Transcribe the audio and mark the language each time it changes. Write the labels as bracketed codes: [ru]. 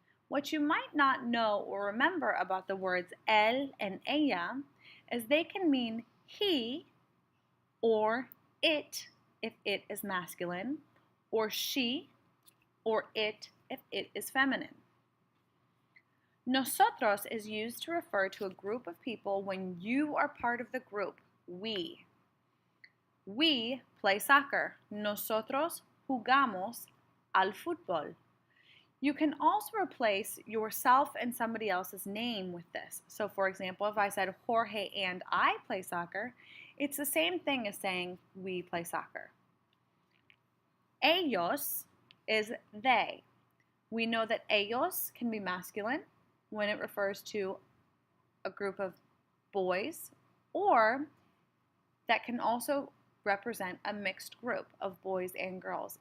[en] What you might not know or remember about the words él and ella is they can mean he or it if it is masculine, or she or it if it is feminine. Nosotros is used to refer to a group of people when you are part of the group, we. We play soccer. [es] Nosotros jugamos al fútbol. [en] You can also replace yourself and somebody else's name with this. So for example, if I said Jorge and I play soccer, it's the same thing as saying we play soccer. Ellos is they. We know that ellos can be masculine when it refers to a group of boys, or that can also represent a mixed group of boys and girls.